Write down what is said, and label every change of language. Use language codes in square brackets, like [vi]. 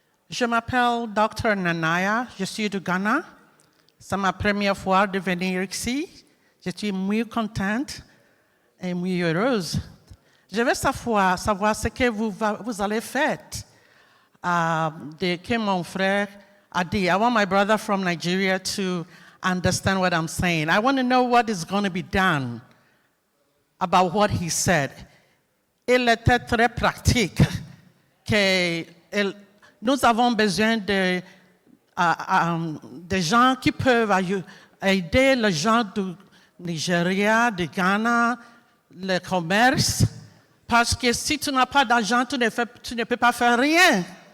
[fr] Je m'appelle Dr Nanaya, je suis du Ghana. C'est ma première fois de venir ici. Je suis [es] muy [fr] contente et muy heureuse. Je veux savoir ce que vous allez faire. Que mon frère a dit. [en] I want my brother from Nigeria to understand what I'm saying. I want to know what is going to be done about what he said. [fr] Il était très pratique que nous avons besoin de gens qui peuvent aider les gens du Nigeria, du Ghana, le commerce, parce que si tu n'as pas d'argent, tu ne peux pas faire rien.